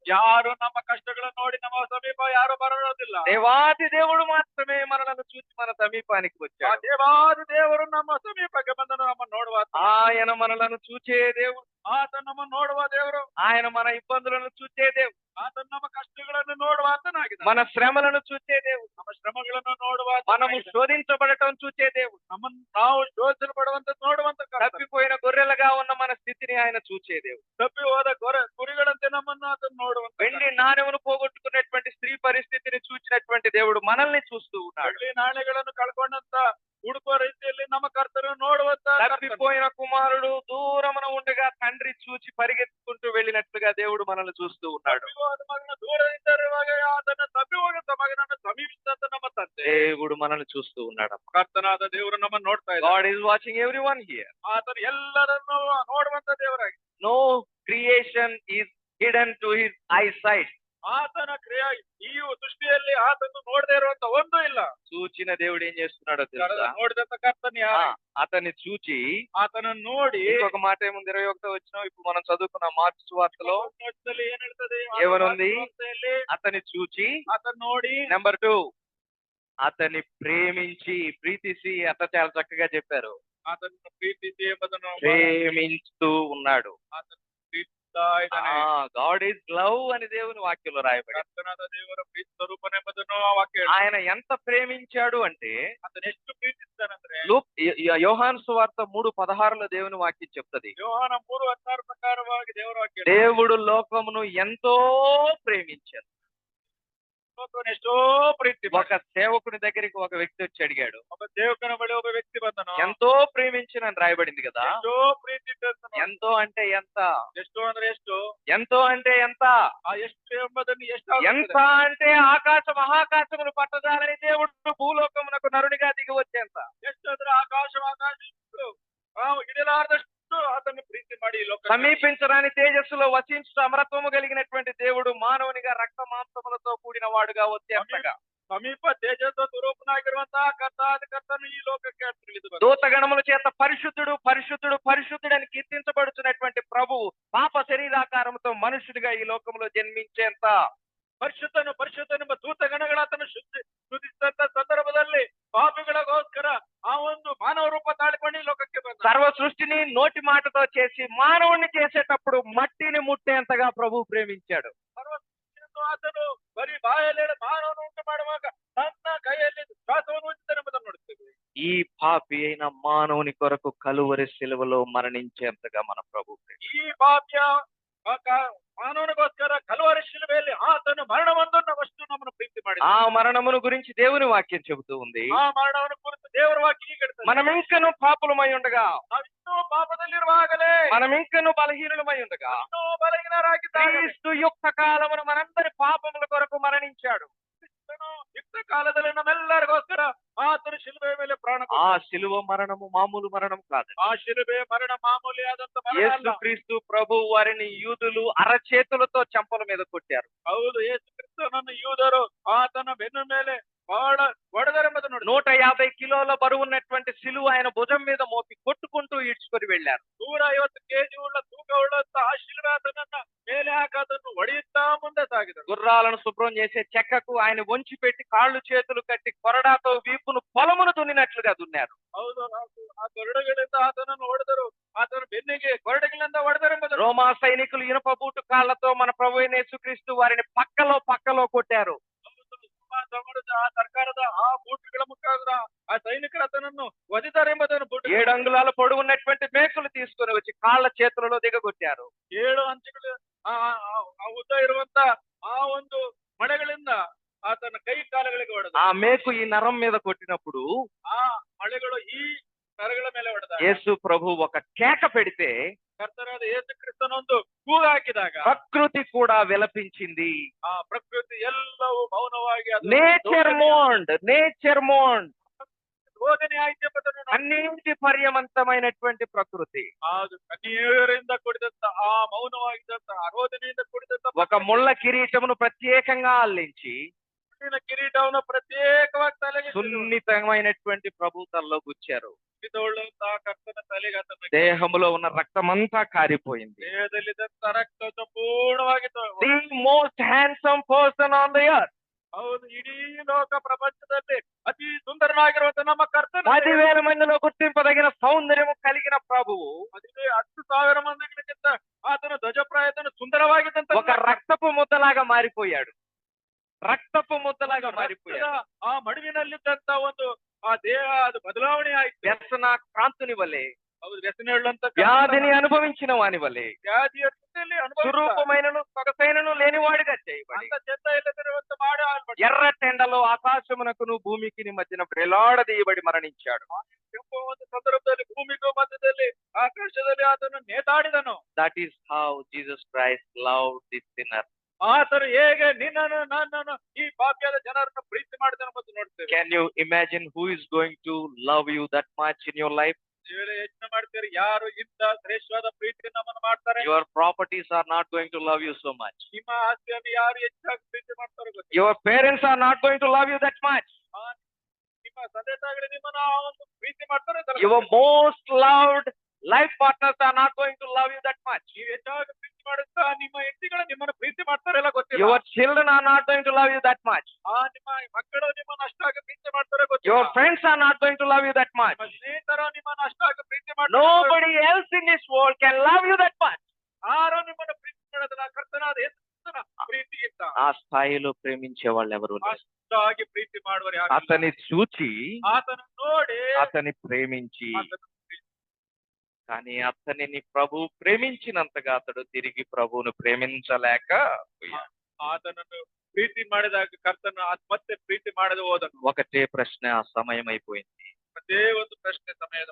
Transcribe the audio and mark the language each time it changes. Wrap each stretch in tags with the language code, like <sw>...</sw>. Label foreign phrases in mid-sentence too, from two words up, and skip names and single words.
<kn>ಯಾರು ನಮ್ಮ ಕಷ್ಟಗಳನ್ನು ನೋಡಿ ನಮ್ಮ ಸಮೀಪ ಯಾರು ಬರೋದಿಲ್ಲ.</kn> <te>దేవాది దేవుడు మాత్రమే మనలను చూచి మన సమీపానికి ಆ వచ్చాడు.</te> <kn>ದೇವಾದಿ ದೇವರು ನಮ್ಮ ಸಮೀಪಕ್ಕೆ ಬಂದನು. ನಮ್ಮ ನೋಡುವ</kn> <te>ఆయన మనలను చూచే దేవుడు,</te> <kn>ಆತ ನಮ್ಮ ನೋಡುವ ದೇವರು,</kn> <te>ఆయన మన ఇబ్బందులను చూచే దేవుడు,</te> <kn>ಆತ ನಮ್ಮ ಕಷ್ಟಗಳನ್ನು ನೋಡುವ ಆತನಾಗಿದ್ದಾನೆ.</kn> <te>మన శ్రమలను చూచే దేవుడు,</te> <kn>ನಮ್ಮ ಶ್ರಮಗಳನ್ನು ನೋಡುವ</kn> <te>మనము</te> <kn>ಆತನಾಗಿದ್ದಾನೆ.</kn> <te>శోధించబడటం చూచే దేవుడు,</te> <kn>ನಮ್ಮನ್ನು ನಾವು ಶೋಧಿಸಲ್ಪಡುವಂತ ನೋಡುವಂತ ಕರ್ತನು.</kn> <te>తప్పిపోయిన గొర్రెలుగా ఉన్న మన స్థితిని ఆయన చూచే దేవుడు,</te> <kn>ತಪ್ಪಿ ಹೋದ ಕುರಿಗಳಂತೆ ನಮ್ಮನ್ನು ಆತನು ನೋಡುವಂತ</kn> <te>వెండి నాణెమును పోగొట్టుకున్నటువంటి స్త్రీ పరిస్థితిని చూచినటువంటి దేవుడు మనల్ని చూస్తూ ఉన్నాడు.</te> <kn>ಬೆಳ್ಳಿ ನಾಣ್ಯಗಳನ್ನು ಕಳ್ಕೊಂಡಂತ ಹುಡುಕುವ ರೀತಿಯಲ್ಲಿ ನಮ್ಮ ಕರ್ತನು ನೋಡುವಂತ ಕರ್ತನು.</kn> <te>తప్పిపోయిన కుమారుడు దూరమున ఉండగా తండ్రి చూచి పరిగెత్తుకుంటూ వెళ్ళినట్లుగా దేవుడు మనల్ని చూస్తూ ఉన్నాడు.</te> <kn>ತಪ್ಪಿ ಹೋದ ಮಗನ ದೂರದಿಂದ ಇರುವಾಗ ಆತನ ತಪ್ಪಿ ಹೋಗಂತ ಮಗನನ್ನು ಸಮೀಪಿಸಿದಂತ ನಮ್ಮ ತಂದೆ</kn> <te>దేవుడు మనల్ని చూస్తూ ఉన్నాడు.</te> <kn>ಕರ್ತನಾದ ದೇವರು ನಮ್ಮನ್ನು ನೋಡ್ತಾ ಇದ್ದಾನೆ.</kn> <en>God is watching everyone here.</en> <kn>ಆತನು ಎಲ್ಲರನ್ನು ನೋಡುವಂತ ದೇವರಾಗಿ.</kn> <en>No creation is hidden to his eyesight.</en> <kn>ಆತನ ಕ್ರಿಯೆ ಈ ಸೃಷ್ಟಿಯಲ್ಲಿ ಆತನು ನೋಡದೇ ಇರುವಂತ ಒಂದು ಇಲ್ಲ.</kn> <te>చూచిన దేవుడు ఏం చేస్తున్నాడో తెలుసా?</te> <kn>ನೋಡಿದಂತ ಕರ್ತನು ಯಾರು?</kn> <te>అతన్ని చూచి</te> <kn>ಆತನನ್ನು ನೋಡಿ</kn> <te>ఇంకొక మాట ఏముంది? 21 వచ్చిన ఇప్పుడు మనం చదువుకున్న మార్క్స్ సువార్తలో</te> <kn>ಏನ್ ಹೇಳ್ತದೆ?</kn> <te>ఏమనుంది? అతన్ని చూచి,</te> <kn>ಆತನು ನೋಡಿ,</kn> <te>నెంబర్ 2 అతన్ని ప్రేమించి, ప్రీతిసి, అట్లా చాలా చక్కగా చెప్పారు.</te> <kn>ಆತನನ್ನು ಪ್ರೀತಿಸಿ ಎಂಬುದನ್ನು</kn> <te>ప్రేమించుతూ ఉన్నాడు.</te> <kn>ಆತನು ಪ್ರೀತಿಸ್ತಾ ಇದ್ದಾನೆ.</kn> <en>God is love</en> <te>అని దేవుని వాక్యంలో రాయబడి.</te> <kn>ಕರ್ತನಾದ ದೇವರ ಪ್ರೀತಿ ಸ್ವರೂಪನೆಂಬುದನ್ನು ಆ ವಾಕ್ಯ ಹೇಳುತ್ತದೆ.</kn> <te>ఆయన ఎంత ప్రేమించాడు అంటే</te> <kn>ಆತನು ಎಷ್ಟು ಪ್ರೀತಿಸ್ತಾನಂದ್ರೆ</kn> <te>యోహాను సువార్త 3:16లో దేవుని వాక్యం చెప్తది.</te> <kn>ಯೋಹಾನ 3:16 ಪ್ರಕಾರವಾಗಿ ದೇವರ ವಾಕ್ಯ ಹೇಳುತ್ತದೆ.</kn> <te>దేవుడు లోకమును ఎంతో ప్రేమించాడు.</te> <kn>ಲೋಕವನ್ನು ಎಷ್ಟೋ ಪ್ರೀತಿ</kn> <te>ఒక సేవకుని దగ్గరికి ఒక వ్యక్తి వచ్చి అడిగాడు,</te> <kn>ಒಬ್ಬ ಸೇವಕನ ಬಳಿ ಒಬ್ಬ ವ್ಯಕ್ತಿ ಬಂದನು.</kn> <te>ఎంతో ప్రేమించిన రాయబడింది కదా.</te> <kn>ಎಷ್ಟೋ ಪ್ರೀತಿ ಇಟ್ಟು</kn> <te>ఎంతో అంటే ఎంత?</te> <kn>ಎಷ್ಟು ಅಂದ್ರೆ ಎಷ್ಟು?</kn> <te>ఎంతో అంటే ఎంత?</te> <kn>ಆ ಎಷ್ಟು ಎಂಬುದನ್ನು ಎಷ್ಟು</kn> <te>ఎంత అంటే ఆకాశ మహాకాశములు పట్టజాలని దేవుడు భూలోకమునకు నరునిగా దిగి వచ్చేంత.</te> <kn>ಎಷ್ಟು ಅಂದ್ರೆ ಆಕಾಶ ಇಡಲಾರದಷ್ಟು ಆತನ್ನು ಪ್ರೀತಿ ಮಾಡಿ ಲೋಕ</kn> <te>సమీపించరాని తేజస్సులో వసించు అమరత్వము కలిగినటువంటి దేవుడు మానవునిగా రక్త మాంసములతో కూడిన వాడుగా వచ్చేంతగా</te> <kn>ಸಮೀಪ ತೇಜಸ್ವ ಸ್ವರೂಪನಾಗಿರುವಂತಹ ಕರ್ತನು ಈ ಲೋಕಕ್ಕೆ ತಿಳಿದು</kn> <te>దూతగణముల చేత పరిశుద్ధుడు పరిశుద్ధుడు పరిశుద్ధుడు అని కీర్తించబడుతున్నటువంటి ప్రభువు పాప శరీరాకారంతో మనుషుడిగా ఈ లోకంలో జన్మించేంత</te> <kn>ಪರಿಶುದ್ಧನು ಪರಿಶುದ್ಧನೆಂಬ ದೂತಗಣಗಳ ಆತನು ಶುದ್ಧಿಸಿದಂತ ಸಂದರ್ಭದಲ್ಲಿ ಪಾಪಿಗಳಿಗೋಸ್ಕರ ಆ ಒಂದು ಮಾನವ ರೂಪ ತಾಳಿಕೊಂಡು ಈ ಲೋಕಕ್ಕೆ ಬಂದ.</kn> <te>సర్వ సృష్టిని నోటి మాటతో చేసి మానవుణ్ణి చేసేటప్పుడు మట్టిని ముట్టేంతగా ప్రభు ప్రేమించాడు.</te> <kn>ಸರ್ವ ಸೃಷ್ಟಿಯನ್ನು ಆತನು ಬರೀ ಬಾಯಲ್ಲಿ ಮಾನವನು ಉಂಟು ಮಾಡುವಾಗ ತನ್ನ ಕೈಯಲ್ಲಿ ಶ್ವಾಸವನ್ನು ಉಂಚಿದನೆಂಬುದನ್ನು ನೋಡುತ್ತೇವೆ.</kn> <te>ఈ పాపి అయిన మానవుని కొరకు కలువరి శిలువలో మరణించేంతగా మన ప్రభు</te> <kn>ಈ ಪಾಪ್ಯ ಮಾನವನಿಗೋಸ್ಕರ ಕಲವರಿ ಶಿಲುಬೆಯಲ್ಲಿ ಆತನು ಮರಣವೊಂದನ್ನವಷ್ಟು ನಮ್ಮನ್ನು ಪ್ರೀತಿ ಮಾಡಿದ.</kn> <te>ఆ మరణమును గురించి దేవుని వాక్యం చెబుతూ ఉంది.</te> <kn>ಆ ಮರಣವನ್ನು ಕುರಿತು ದೇವರ ವಾಕ್ಯ ಹೀಗೆ ಹೇಳ್ತದೆ,</kn> <te>మనం ఇంకను పాపులమై ఉండగా,</te> <kn>ನಾವಿನ್ನೂ ಪಾಪದಲ್ಲಿರುವಾಗಲೇ,</kn> <te>మనం ఇంకను బలహీనులమై ఉండగా,</te> <kn>ಇನ್ನೂ ಬಲಹೀನರಾಗಿದ್ದಾಗ</kn> <te>క్రీస్తు యుక్త కాలమున మనందరి పాపముల కొరకు మరణించాడు.</te> <kn>ಕ್ರಿಸ್ತನು ಯುಕ್ತ ಕಾಲದಲ್ಲಿ ನಮ್ಮೆಲ್ಲರಿಗೋಸ್ಕರ ಆತನು ಶಿಲುಬೆಯ ಮೇಲೆ ಪ್ರಾಣ ಕೊಟ್ಟನು.</kn> <te>ఆ శిలువ మరణము మామూలు మరణం కాదు.</te> <kn>ಆ ಶಿಲುಬೆ ಮರಣ ಮಾಮೂಲಿಯಾದಂತ ಮರಣ</kn> <te>యేసు</te> <kn>ಅಲ್ಲ.</kn> <te>క్రీస్తు ప్రభు వారిని యూదులు అరచేతులతో చెంపల మీద కొట్టారు.</te> <kn>ಹೌದು, ಯೇಸು ಕ್ರಿಸ್ತನನ್ನು ಯೂದರು ಆತನ ಬೆನ್ನ ಮೇಲೆ ಬಹಳ ಹೊಡೆದರೆಂಬುದು ನೋಡಿ.</kn> <te>150 కిలోల బరువున్నటువంటి శిలువ ఆయన భుజం మీద మోపి కొట్టుకుంటూ ఈడ్చుకొని వెళ్లారు.</te> <kn>150 kg ಉಳ್ಳ ತೂಕ ಉಳ್ಳಂತ ಆ ಶಿಲುಬೆ ಆತನನ್ನ ಮೇಲೆ ಹಾಕದನ್ನು ಹೊಡೆಯುತ್ತಾ ಮುಂದೆ ಸಾಗಿದರು.</kn> <te>గుర్రాలను శుభ్రం చేసే చెక్కకు ఆయన వంచి పెట్టి కాళ్ళు చేతులు కట్టి కొరడాతో వీపును పొలమును దున్నినట్లుగా దున్నారు.</te> <kn>ಹೌದು, ಆ ಕೊರಡುಗಳಿಂದ ಆತನನ್ನು ಹೊಡೆದರು, ಆತನ ಬೆನ್ನಿಗೆ ಕೊರಡುಗಳಿಂದ ಹೊಡೆದರೆಂಬುದು.</kn> <te>రోమా సైనికులు ఇనుప బూటు కాళ్లతో మన ప్రభు అయిన యేసుక్రీస్తు వారిని పక్కలో కొట్టారు.</te> <kn>ತಗೊಂಡು ಆ ಸರ್ಕಾರದ ಆ ಬೂಟುಗಳ ಮುಖಾಂತರ ಆ ಸೈನಿಕರು ಆತನನ್ನು ಒದಿದರೆಂಬುದನ್ನು</kn> <te>7 అంగుళాల పొడవున్నటువంటి మేకులు తీసుకొని వచ్చి కాళ్ళ చేతులలో దిగగొట్టారు.</te> <kn>7 ಅಂಚುಗಳು ಆ ಉದ್ದ ಇರುವಂತ ಆ ಒಂದು ಮಳೆಗಳಿಂದ ಆತನ ಕೈ ಕಾಲುಗಳಿಗೆ ಹೊಡೆದ.</kn> <te>ఆ మేకు ఈ నరం మీద కొట్టినప్పుడు</te> <kn>ಆ ಮಳೆಗಳು ಈ ನರಗಳ ಮೇಲೆ ಹೊಡೆದ.</kn> <te>యేసు ప్రభు ఒక కేక పెడితే</te> <kn>ಕರ್ತನಾದ ಯೇಸು ಕ್ರಿಸ್ತನೊಂದು ಕೂಗು ಹಾಕಿದಾಗ</kn> <te>ప్రకృతి కూడా విలపించింది.</te> <kn>ಆ ಪ್ರಕೃತಿ ಎಲ್ಲವೂ ಮೌನವಾಗಿ ಅದು</kn> <en>nature mourned</en> <kn>ರೋದನೆ ಆಯ್ತು ಎಂಬುದನ್ನು ನಾವು</kn> <te>అన్నింటి పర్యమంతమైనటువంటి ప్రకృతి</te> <kn>ಅದು ಕಣ್ಣೀರಿಂದ ಕೂಡಿದಂತ ಆ ಮೌನವಾಗಿದ್ದಂತ ಆ ರೋದನೆಯಿಂದ ಕೂಡಿದಂತ</kn> <te>ఒక ముళ్ళ కిరీటమును ప్రత్యేకంగా అల్లించి</te> <kn>ಮುಳ್ಳಿನ ಕಿರೀಟವನ್ನು ಪ್ರತ್ಯೇಕವಾಗಿ ತಲೆಗೆ</kn> <te>సున్నితమైనటువంటి ప్రభు తలలో గుచ్చారు.</te> <kn>ಉಳ್ಳಂತಹ ಕರ್ತನ ತಲೆಗೆ ಆತನ</kn> <te>దేహములో ఉన్న రక్తమంతా కారిపోయింది.</te> <kn>ದೇಹದಲ್ಲಿದ್ದಂತ ರಕ್ತ ಸಂಪೂರ್ಣವಾಗಿತ್ತು.</kn> <en>the most handsome person on the earth,</en> <kn>ಹೌದು, ಇಡೀ ಲೋಕ ಪ್ರಪಂಚದಲ್ಲಿ ಅತಿ ಸುಂದರನಾಗಿರುವಂತ ನಮ್ಮ ಕರ್ತನ</kn> <te>10,000 మందిలో గుర్తింపదగిన సౌందర్యము కలిగిన ప్రభువు</te> <kn>10,000 ಮಂದಿಗಿಂತ ಆತನ ಧ್ವಜಪ್ರಾಯತನ ಸುಂದರವಾಗಿದ್ದಂತ</kn> <te>ఒక రక్తపు ముద్దలాగా మారిపోయాడు. రక్తపు ముద్దలాగా మారిపోయాడు.</te> <kn>ಆ ಮಡುವಿನಲ್ಲಿದ್ದಂತ ಒಂದು ಆ ದೇಹ ಅದು ಬದಲಾವಣೆ ಆಯ್ತು.</kn> <te>వ్యసన కాంతుని వలె,</te> <kn>ಹೌದು, ವ್ಯಸನ ಹೇಳುವಂತ</kn> <te>వ్యాధిని అనుభవించిన వాని వలె,</te> <kn>ವ್ಯಾಧಿಯ ಸ್ಥಿತಿಯಲ್ಲಿ</kn> <te>స్వరూపమైనను సొగసైనను లేనివాడుగా చేయబడి</te> <kn>ಅಂತ ಚೆಂದ ಇಲ್ಲದಿರುವಂತ ಮಾಡ</kn> <te>ఎర్రటెండలో ఆకాశమునకును భూమికి మధ్యన వేలాడదీయబడి మరణించాడు.</te> <kn>ಕೆಂಪು ಒಂದು ಸಂದರ್ಭದಲ್ಲಿ ಭೂಮಿಗೂ ಮಧ್ಯದಲ್ಲಿ ಆಕಾಶದಲ್ಲಿ ಆತನು ನೇತಾಡಿದನು.</kn> <en>that is how Jesus Christ loved the sinner.</en> <kn>ಆತನು ಹೇಗೆ ನಿನ್ನನ್ನು ನನ್ನನ್ನು ಈ ಪಾಪಿಯಾದ ಜನರನ್ನು ಪ್ರೀತಿ ಮಾಡಿದನು ಮತ್ತು ನೋಡ್ತೇವೆ.</kn> <en>Can you imagine who is going to love you that much in your life?</en> <kn>ಯೋಚನೆ ಮಾಡ್ತೀರಿ, ಯಾರು ಇಂಥ ಶ್ರೇಷ್ಠವಾದ ಪ್ರೀತಿ ನಮ್ಮನ್ನು ಮಾಡ್ತಾರೆ?</kn> <en>Your properties are not going to love you so much.</en> <kn>ನಿಮ್ಮ ಆಸ್ತಿಯನ್ನು ಯಾರು ಹೆಚ್ಚಾಗಿ ಪ್ರೀತಿ ಮಾಡ್ತಾರೋ ಗೊತ್ತಿಲ್ಲ.</kn> <en>Your parents are not going to love you that much.</en> <kn>ನಿಮ್ಮ ತಂದೆ ತಾಯಿಗಳು ನಿಮ್ಮನ್ನು ಆ ಒಂದು ಪ್ರೀತಿ ಮಾಡ್ತಾರೆ.</kn> <en>Your most loved life partners are not going to love you that much.</en> <kn>ನೀವು ಹೆಚ್ಚಾಗಿ ಪ್ರೀತಿ ಮಾಡುತ್ತಾ ನಿಮ್ಮ ಹೆಂಡತಿಗಳು ನಿಮ್ಮನ್ನು ಪ್ರೀತಿ ಮಾಡ್ತಾರೆಲ್ಲ ಗೊತ್ತಿಲ್ಲ.</kn> <en>Your children are not going to love you that much.</en> <kn>ನಿಮ್ಮ ಮಕ್ಕಳು ನಿಮ್ಮನ್ನು ಅಷ್ಟಾಗಿ ಪ್ರೀತಿ ಮಾಡ್ತಾರೆ ಗೊತ್ತಿಲ್ಲ.</kn> <en>Your friends are not going to love you that much.</en> <kn>ನಿಮ್ಮ ಸ್ನೇಹಿತರು ನಿಮ್ಮನ್ನು ಅಷ್ಟಾಗಿ ಪ್ರೀತಿ ಮಾಡ್ತಾರೆ.</kn> <en>Nobody else in this world can love you that much.</en> <kn>ಯಾರು ನಿಮ್ಮನ್ನು ಪ್ರೀತಿ ಮಾಡೋದಿಲ್ಲ ಕರ್ತನಾದ ಯೇಸುವಿನ ಪ್ರೀತಿಗಿಂತ.</kn> <te>ఆ స్థాయిలో ప్రేమించే వాళ్ళు ఎవరు లేరు.</te> <kn>ಅಷ್ಟಾಗಿ ಪ್ರೀತಿ ಮಾಡುವರು ಯಾರು?</kn> <te>అతన్ని చూచి</te> <kn>ಆತನ ನೋಡಿ</kn> <te>అతన్ని ప్రేమించి,</te> <kn>ಆತನ</kn> <te>కానీ అతనిని ప్రభు ప్రేమించినంతగా అతడు తిరిగి ప్రభువును ప్రేమించలేక</te> <kn>ಆತನನ್ನು ಪ್ರೀತಿ ಮಾಡಿದಾಗ ಕರ್ತನ ಮತ್ತೆ ಪ್ರೀತಿ ಮಾಡದೆ ಹೋದನು.</kn> <te>ఒకటే ప్రశ్న ఆ సమయం అయిపోయింది.</te> <kn>ಅದೇ ಒಂದು ಪ್ರಶ್ನೆ ಸಮಯದ</kn>